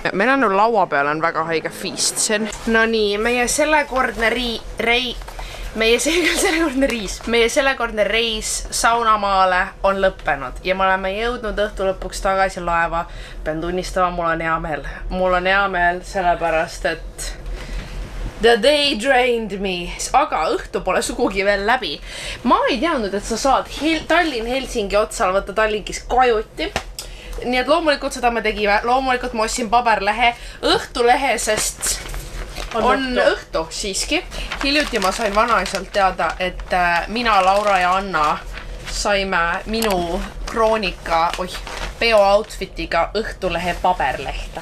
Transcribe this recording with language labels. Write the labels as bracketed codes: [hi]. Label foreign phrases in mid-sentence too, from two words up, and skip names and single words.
[et] Meil on laua peal on väga haige feast. No nii, meie sellekordne reis saunamaale on lõppenud ja me oleme jõudnud õhtu lõpuks tagasi laeva. Pean tunnistama, mul on hea meel. [en] Mul on hea meel sellepärast, et the day drained me. [et] Aga õhtu pole sugugi veel läbi. Ma ei teadnud, et sa saad Tallinn-Helsingi otsal võtta Tallinkis kajuti. Nii et loomulikult seda me tegime. Loomulikult ma ostsin paberlehe, õhtulehe, sest on õhtu siiski. Hiljuti ma sain vanaisalt teada, et mina, Laura ja Anna saime minu kroonika peo outfitiga õhtulehe paberlehte.